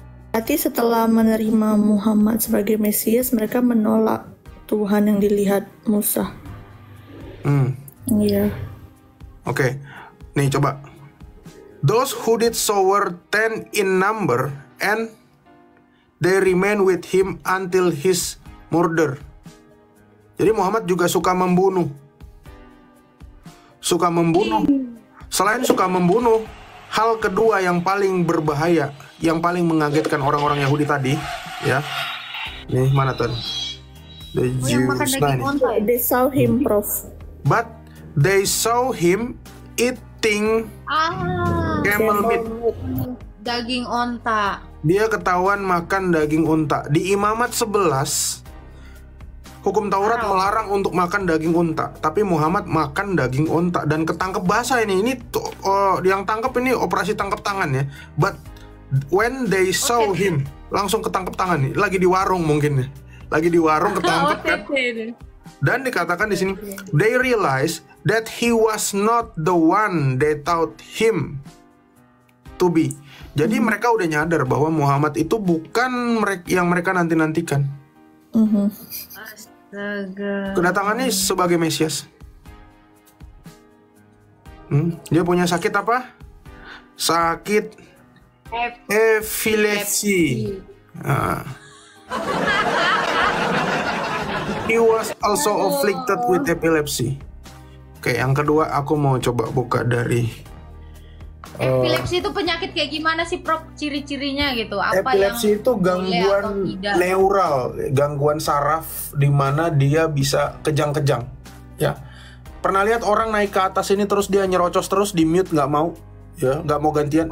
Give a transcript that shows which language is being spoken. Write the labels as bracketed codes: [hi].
[id] Berarti setelah menerima Muhammad sebagai Mesias, mereka menolak Tuhan yang dilihat Musa. Iya. Oke. Nih coba. [en] Those who did so were 10 in number, and they remained with him until his murder. [id] Jadi Muhammad juga suka membunuh. Selain suka membunuh, hal kedua yang paling berbahaya, yang paling mengagetkan orang-orang Yahudi tadi, ya. Nih, mana tuh? [en] The Jews. They saw him, Prof. But they saw him eating camel meat. [id] Daging onta. Dia ketahuan makan daging unta. Di Imamat 11, hukum Taurat melarang untuk makan daging unta, tapi Muhammad makan daging unta dan ketangkep basah ini. Yang tangkap ini operasi tangkap tangan ya. [en] But when they saw him, [id] langsung ketangkep tangan nih. Lagi di warung mungkin ya. Lagi di warung ketangkep kan. Dan dikatakan di sini, [en] they realized that he was not the one they thought him to be. [id] Jadi mereka udah nyadar bahwa Muhammad itu bukan yang mereka nanti-nantikan. Astaga. Kedatangannya sebagai Mesias. Dia punya sakit apa? Sakit epilepsi. [en] He was also afflicted with epilepsy. [id] Oke, yang kedua aku mau coba buka dari epilepsi itu penyakit kayak gimana sih, Prof? Ciri-cirinya gitu. Apa epilepsi yang itu gangguan neural, gangguan saraf di mana dia bisa kejang-kejang. Ya. Pernah lihat orang naik ke atas ini terus dia nyerocos terus, di mute nggak mau, ya, nggak mau gantian.